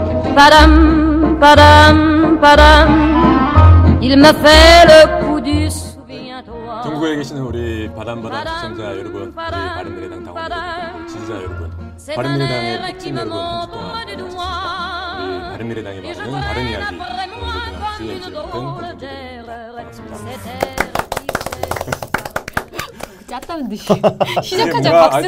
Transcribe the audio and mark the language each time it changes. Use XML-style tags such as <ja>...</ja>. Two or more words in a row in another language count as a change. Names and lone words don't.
<fr>Padam, padam, padam. Il me fait le coup du souviens-toi.</fr> <ko>전국에 계시는 우리 바람바람 시청자 여러분, 우리 바른미래당 당원 여러분, 지지자 여러분, 바른미래당의 백진 여러분, 한 주 동안 반갑습니다. 우리 바른미래당이 말하는 바른 이야기, 오늘도 CNC 같은 방송들입니다. 반갑습니다. 짰다는 듯이 시작하자 박수를.</ko>